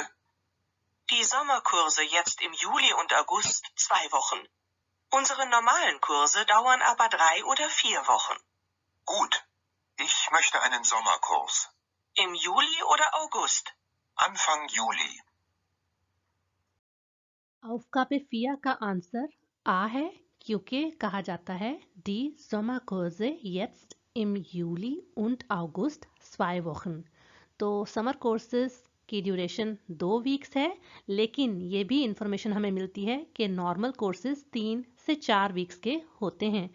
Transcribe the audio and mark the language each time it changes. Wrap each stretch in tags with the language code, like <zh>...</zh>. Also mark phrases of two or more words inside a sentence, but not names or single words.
<de>Die Sommerkurse jetzt im Juli und August 2 Wochen. Unsere normalen Kurse dauern aber 3 oder 4 Wochen. Gut. Ich möchte einen Sommerkurs. Im Juli oder August? Anfang Juli. Aufgabe 4</de> <hi>का आंसर आ है क्योंकि कहा जाता है</hi> <de>Die Sommerkurse jetzt im Juli und August 2 Wochen।</de> <hi>तो</hi> <en>summer courses</en> <hi>की ड्यूरेशन 2 वीक्स है, लेकिन ये भी इंफॉर्मेशन हमें मिलती है कि</hi> <en>normal courses</en> <hi>3 से 4 वीक्स के होते हैं।</hi>